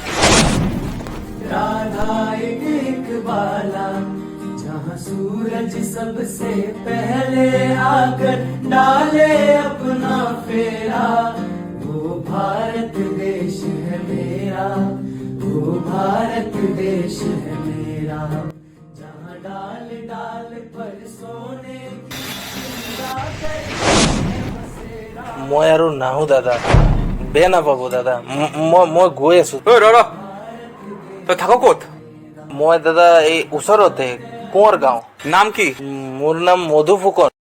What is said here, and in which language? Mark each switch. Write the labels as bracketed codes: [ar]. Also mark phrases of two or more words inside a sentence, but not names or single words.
[hi] राधा एक बाला जहाँ सूरज सबसे पहले आकर डाले अपना फेरा, वो भारत देश है मेरा, वो भारत देश है मेरा, जहाँ डाल डाल पर सोने [as] মই আৰু নাহো দাদা, বেয়া নাপাব দাদা, মই গৈ আছো। ৰ তই থাক ক'ত? মই দাদা এই ওচৰতে কোঁৱৰ গাঁও। নাম কি? মোৰ নাম মধু ফুকন।